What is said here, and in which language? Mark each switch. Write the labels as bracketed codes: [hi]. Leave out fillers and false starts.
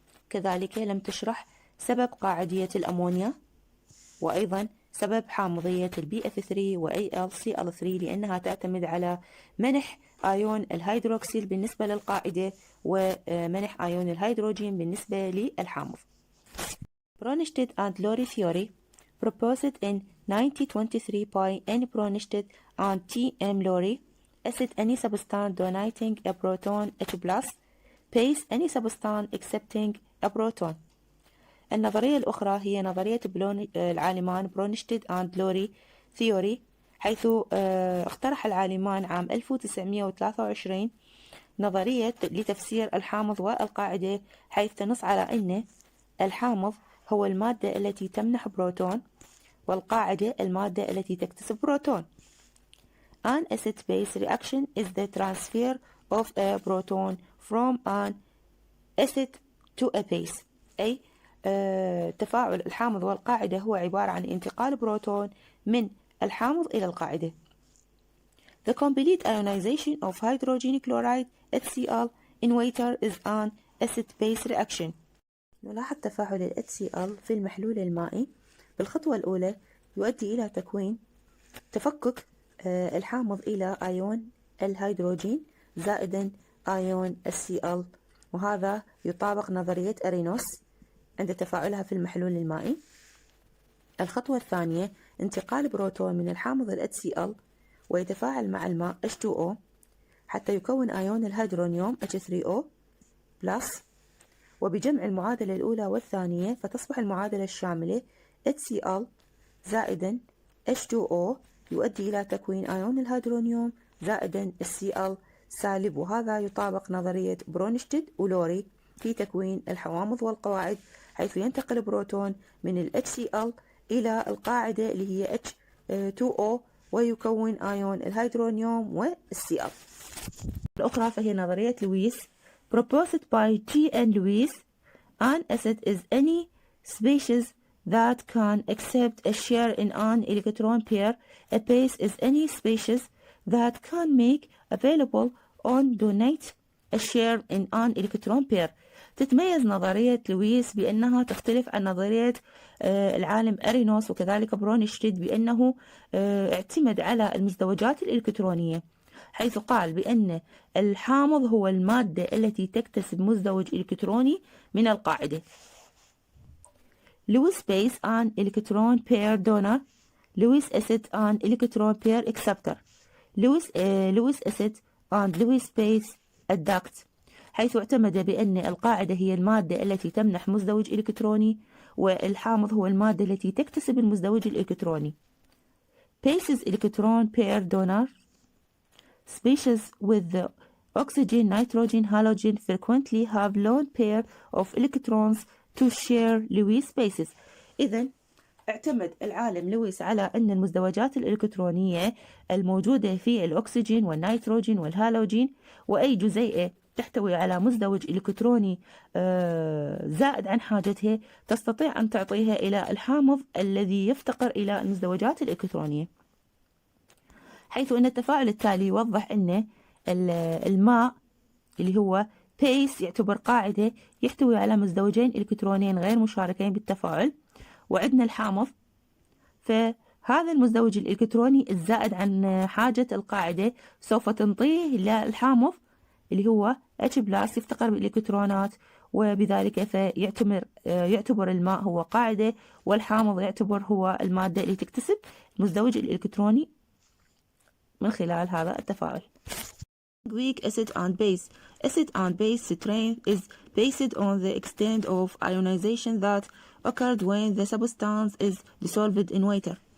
[ar] كذلك لم تشرح سبب قاعدية الأمونيا، وأيضا سبب حامضية الBF3 وAlCl3 لأنها تعتمد على منح أيون الهيدروكسيل بالنسبة للقاعدة ومنح أيون الهيدروجين بالنسبة للحامض. [en] Bronsted and Lowry theory, proposed in 1923 by N. Bronsted and T. M. Lowry. Acid, any substance donating a proton H+. Base, any substance accepting a proton. [ar] النظرية الأخرى هي نظرية العالمان برونشتد and لوري ثيوري، حيث اقترح العالمان عام 1923 نظرية لتفسير الحامض والقاعدة، حيث تنص على أن الحامض هو المادة التي تمنح بروتون والقاعدة المادة التي تكتسب بروتون. [en] An acid-base reaction is the transfer of a proton from an acid to a base. [ar] أي تفاعل الحامض والقاعدة هو عبارة عن انتقال بروتون من الحامض إلى القاعدة. [en] The complete ionization of hydrogen chloride HCl in water is an acid-base reaction. [ar] نلاحظ تفاعل ال HCl في المحلول المائي بالخطوة الأولى يؤدي إلى تكوين تفكك الحامض إلى أيون الهيدروجين زائدا أيون الCl، وهذا يطابق نظرية أرينوس عند تفاعلها في المحلول المائي. الخطوة الثانية انتقال بروتون من الحامض ال HCl ويتفاعل مع الماء H2O حتى يكون أيون الهيدرونيوم H3O+، وبجمع المعادلة الأولى والثانية فتصبح المعادلة الشاملة HCl زائدا H2O يؤدي إلى تكوين أيون الهيدرونيوم زائدا الCl سالب، وهذا يطابق نظرية برونشتد ولوري في تكوين الحوامض والقواعد، حيث ينتقل بروتون من ال HCl إلى القاعدة اللي هي H2O ويكون أيون الهيدرونيوم والCl. الأخرى فهي نظرية لويس [en] proposed by G.N. Lewis. An acid is any species that can accept a share in an electron pair. A base is any species that can make available or donate a share in an electron pair. [ar] تتميز نظرية لويس بأنها تختلف عن نظرية العالم أرينوس وكذلك برونشتيد بأنه اعتمد على المزدوجات الإلكترونية، حيث قال بأن الحامض هو المادة التي تكتسب مزدوج إلكتروني من القاعدة. [en] Lewis base an electron pair donor. Lewis acid an electron pair acceptor. Lewis acid and Lewis base adduct، [ar] حيث اعتمد بأن القاعدة هي المادة التي تمنح مزدوج إلكتروني والحامض هو المادة التي تكتسب المزدوج الإلكتروني. [en] Bases electron pair donor. Species with the oxygen, nitrogen, halogen frequently have lone pair of electrons to share Lewis bases. [ar] إذن اعتمد العالم لويس على أن المزدوجات الإلكترونية الموجودة في الأكسجين والنيتروجين والهالوجين وأي جزيئة تحتوي على مزدوج إلكتروني زائد عن حاجتها تستطيع أن تعطيها إلى الحامض الذي يفتقر إلى المزدوجات الإلكترونية، حيث أن التفاعل التالي يوضح أن الماء اللي هو بيس يعتبر قاعدة يحتوي على مزدوجين إلكترونيين غير مشاركين بالتفاعل، وعندنا الحامض فهذا المزدوج الإلكتروني الزائد عن حاجة القاعدة سوف تنطيه للحامض اللي هو H+ يفتقر بالإلكترونات، وبذلك يعتبر الماء هو قاعدة والحامض يعتبر هو المادة اللي تكتسب المزدوج الإلكتروني من خلال هذا التفاعل. [en] Weak acid and base. Acid and base strength is based on the extent of ionization that occurred when the substance is dissolved in water.